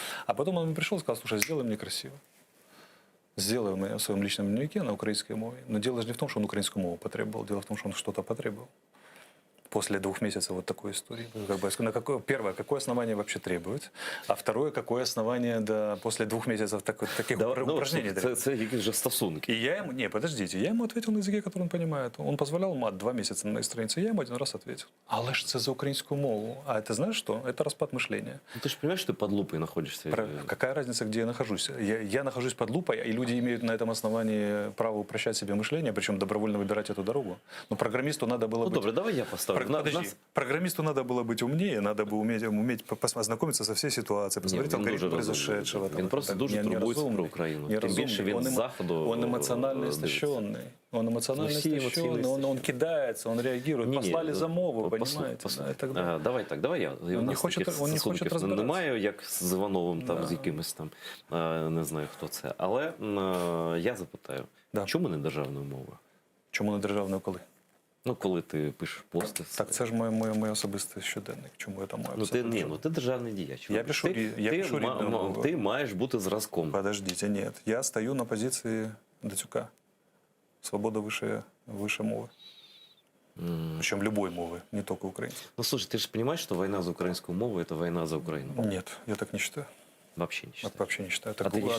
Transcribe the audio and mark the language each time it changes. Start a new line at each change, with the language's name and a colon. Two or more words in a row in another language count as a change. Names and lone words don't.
Russian: А потом он пришел и сказал, слушай, сделай мне красиво. Сделай мне в своем личном дневнике на украинской мове. Но дело же не в том, что он украинскую мову потребовал, дело в том, что он что-то потребовал. после 2 месяцев вот такой истории. Как бы, первое, какое основание вообще требовать? А второе, какое основание после 2 месяцев таких упражнений требовать?
Ukrainian: Це якісь же стосунки.
Russian: И я ему, не, подождите, я ему ответил на языке, который он понимает. Он позволял мат 2 месяца на моей странице, я ему 1 раз ответил.
Ukrainian: Але ж це за українську мову.
Russian: А это знаешь что? Это распад мышления. Ну, ты же понимаешь, что ты под лупой находишься. Какая разница, где я нахожусь? Я нахожусь под лупой, и люди имеют на этом основании право упрощать себе мышление, причем добровольно выбирать эту дорогу. Но программисту надо было Ну, быть...
Ukrainian: добре, давай я поставлю.
Russian: Подожди, программисту надо было быть умнее, надо было уметь ознакомиться со всей ситуацией, посмотреть
Ukrainian: він алгоритм дуже
Russian: произошедшего.
Ukrainian: розумний. Він просто Так, дуже турбується
Russian: неразумный,
Ukrainian: про Україну. Тим
Russian: неразумный.
Ukrainian: більше він з Заходу
Russian: Он эмоционально
Ukrainian: дивиться.
Russian: истощенный. Он эмоционально все эмоционально истощенный, он истощенные. кидается, он реагирует. Послали за мову, понимаете? Да, и так далее. Давай так, давай я. У нас
Ukrainian: хоче- таких він не хоче стосунків розбиратися. немає, як з Івановим, там, з якимось там, не знаю, хто це. Але я запитаю,
Russian: Да.
Ukrainian: чому не державною мовою? Чому не державною коли? Ну, коли ти пишеш пости. Так це ж моє особистий щоденник. Чому я там маю Ну, писати? ти державний діяч. Я пишу рідною мовою. Ти маєш бути зразком.
Russian: Подождите, нет. Я стою на позиции Дацюка. Свобода выше мовы. Причем любой мовы, не только украинской. Ну, слушай, ты же понимаешь, что война за украинскую мову – это война за Украину? Нет, я так не считаю. Вообще не считаю. Вообще не считаю. Это А ты не одна